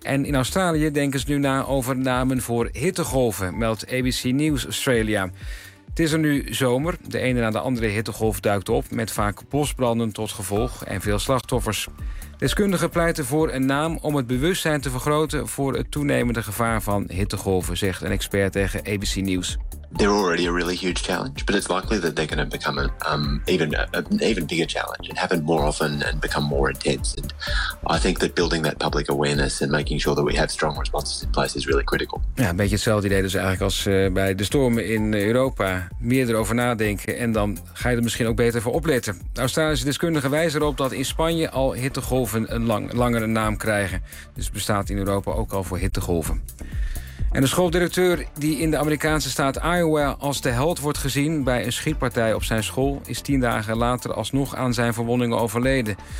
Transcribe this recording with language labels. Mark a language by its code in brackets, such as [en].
[nl] En in Australië denken ze nu na over namen voor hittegolven, meldt ABC News Australia. Het is er nu zomer. De ene na de andere hittegolf duikt op, met vaak bosbranden tot gevolg en veel slachtoffers. Deskundigen pleiten voor een naam om het bewustzijn te vergroten voor het toenemende gevaar van hittegolven, zegt een expert tegen ABC News. [en] They're already a really huge challenge, but it's likely that they're going to become an even bigger challenge and happen more often and become more intense. And I think that building that public awareness and making sure that we have strong responses in place is really critical. [nl] Ja, een beetje hetzelfde idee dus eigenlijk als bij de stormen in Europa. Meer erover nadenken en dan ga je er misschien ook beter voor opletten. De Australische deskundigen wijzen erop dat in Spanje al hittegolven een langere naam krijgen. Dus bestaat in Europa ook al voor hittegolven. En de schooldirecteur die in de Amerikaanse staat Iowa als de held wordt gezien bij een schietpartij op zijn school is 10 dagen later alsnog aan zijn verwondingen overleden.